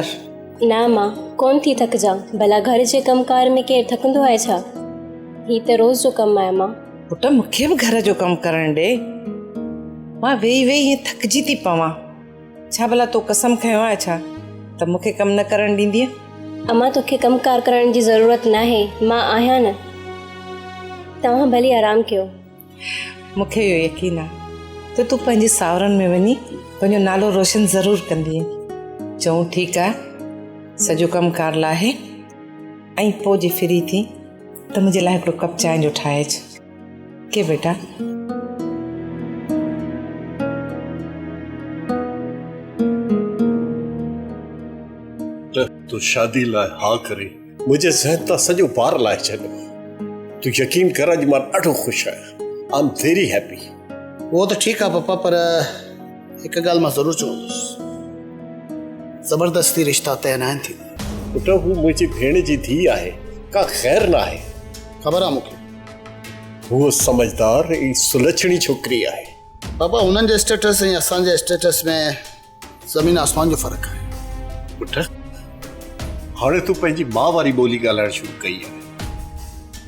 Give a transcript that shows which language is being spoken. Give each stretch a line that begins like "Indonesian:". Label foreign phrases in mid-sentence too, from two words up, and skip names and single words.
Sindhi: ना मां कोन थी थकजां, भला घर जे कमकार में केरु थकंदो आहे छा? ही त रोज़ जो कमु आहे मां। पुट मूंखे बि घर जो कमु करण ॾे, मां वेही वेही हीअं थकिजी थी पवां। छा भला तो कसम खयो आहे छा त मूंखे कमु न करण ॾींदीअ? अम्मा तोखे कमकार करण जी ज़रूरत नाहे, मां आहियां न। तव्हां भली आराम कयो। मूंखे इहो यकीन आहे त तूं पंहिंजे सावरनि में वञी पंहिंजो नालो रोशन ज़रूरु कंदीअ। चऊं ठीकु आहे, सॼो कमकार लाहे ऐं पोइ जे फ्री थी त मुंहिंजे लाइ हिकिड़ो कप चांहि जो ठाहे अच। के बेटा तू शादी लाइ हा करे मुंहिंजे ज़हन तां सॼो बार लाहे छॾियो। तू यकीन कर, अॼु मां ॾाढो ख़ुशि आहियां।
English: I am very happy.
Hindi: वो तो ठीक है
Sindhi: पापा, पर एक गाल मां जरूर चवंदुसि, जबरदस्ती रिश्ता तय न थी। पुट हू मुंहिंजी भेण जी धीउ आहे, का ख़ैर न आहे। ख़बर आहे मूंखे, हूअ समझदार ऐं सुलक्षणी छोकिरी आहे। पापा उन्हनि जे स्टेटस ऐं असांजे स्टेटस में ज़मीन आसमान जो फ़र्क़ु आहे। पुट हाणे तूं पंहिंजी माउ वारी ॿोली ॻाल्हाइण शुरू कई आहे।